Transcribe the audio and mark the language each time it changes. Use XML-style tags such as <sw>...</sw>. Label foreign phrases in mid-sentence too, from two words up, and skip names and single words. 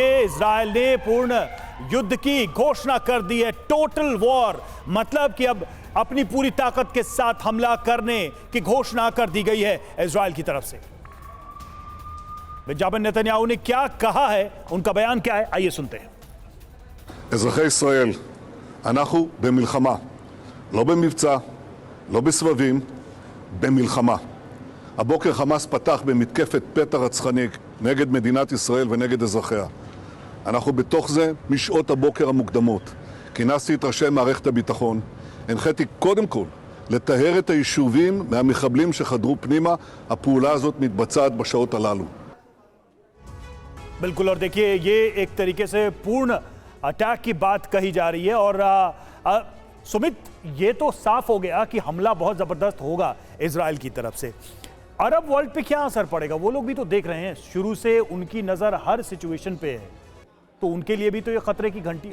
<hi>इजराइल ने पूर्ण युद्ध की घोषणा कर दी है,</hi> <en>total war,</en> <hi>मतलब कि अब अपनी पूरी ताकत के साथ हमला करने की घोषणा कर दी गई है इजराइल की तरफ से। बेंजामिन नेतन्याहू ने क्या कहा है, उनका बयान क्या है, आइए सुनते हैं।</hi> <he>אזרחי ישראל, אנחנו במלחמה, לא במבצע, לא בסבבים, במלחמה. הבוקר חמאס פתח במתקפת פתע רצחני נגד מדינת ישראל ונגד אזרחיה. אנחנו בתוך זה משעות הבוקר המוקדמות. כינסתי את ראשי מערכת הביטחון, הנחיתי קודם כל לטהר את היישובים מהמחבלים שחדרו פנימה. הפעולה הזאת מתבצעת בשעות הללו.</he> <hi>बिल्कुल, और देखिए ये एक तरीके से पूर्ण अटैक की बात कही जा रही है। और सुमित, ये तो साफ हो गया कि हमला बहुत जबरदस्त होगा इजराइल की तरफ से।</hi> <en>Arab world</en> <hi>पे क्या असर पड़ेगा? वो लोग भी तो देख रहे हैं, शुरू से उनकी नजर हर सिचुएशन पे है, तो उनके लिए भी तो ये खतरे की घंटी।</hi>